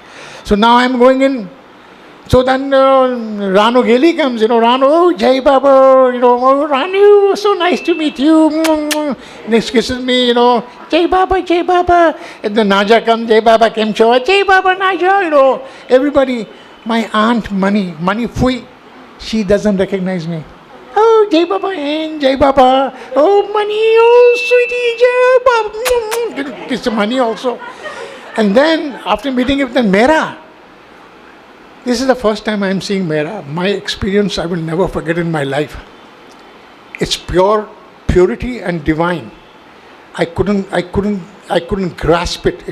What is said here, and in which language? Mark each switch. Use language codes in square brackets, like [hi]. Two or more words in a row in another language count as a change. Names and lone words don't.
[en] So now I'm going in. So then Ranu Geli comes, Ranu, oh, [hi] Jai Baba, [en] oh, Ranu, so nice to meet you. Next kisses me, [hi] Jai Baba, Jai Baba. [en] And then Naja comes, [hi] Jai Baba [en] came show, [hi] Jai Baba, [en] Naja, Everybody, my aunt Mani Fui, she doesn't recognize me. Oh, [hi] Jai Baba, [en] and [hi] Jai Baba, [en] oh, Mani, oh, sweetie, [hi] Jai Baba. [en] Kiss Mani also. And then, after meeting with the Mera, this is the first time I am seeing Mera. My experience I will never forget in my life. It's purity and divine. I couldn't grasp it.